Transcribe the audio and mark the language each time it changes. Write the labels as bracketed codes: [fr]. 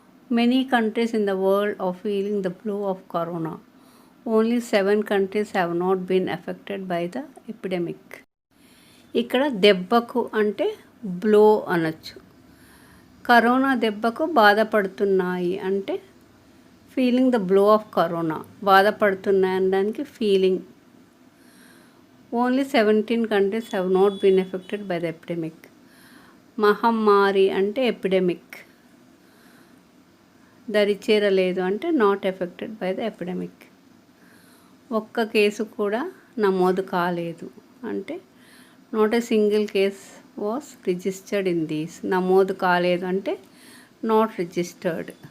[en] Many countries in the world are feeling the blow of corona. Only 7 countries have not been affected by the epidemic. [te] ఇక్కడ దెబ్బకు అంటే blow అనొచ్చు. Corona దెబ్బకు బాధపడుతున్నాయి అంటే [en] Feeling the blow of corona. [te] బాధపడుతున్నాయి అనడానికి feeling. [en] ఓన్లీ 17 countries have not been affected by the epidemic. [te] మహమ్మారి అంటే epidemic. దరిచేరలేదు అంటే [en] Not affected by the epidemic. [te] ఒక్క కేసు కూడా నమోదు కాలేదు అంటే [en] Not a single case was registered in these. [te] నమోదు కాలేదు అంటే [en] Not registered.